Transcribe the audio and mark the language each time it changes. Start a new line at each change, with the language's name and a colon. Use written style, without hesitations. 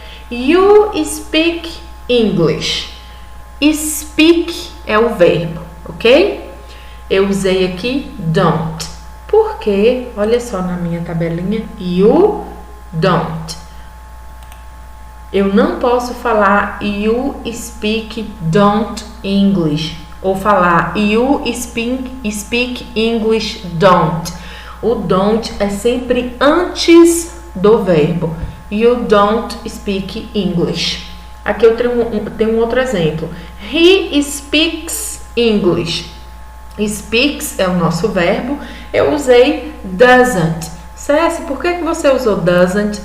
English: You speak English. Speak
Portuguese: é o verbo,
English: ok?
Portuguese: Eu usei aqui don't. Porque, olha só na minha tabelinha,
English: you don't.
Portuguese: Eu não posso falar
English: you speak don't English.
Portuguese: Ou falar
English: you speak English don't.
Portuguese: O don't é sempre antes do verbo.
English: You don't speak English.
Portuguese: Aqui eu tenho um outro exemplo.
English: He speaks English. Speaks
Portuguese: é o nosso verbo. Eu usei doesn't. Ceci, por que você usou doesn't?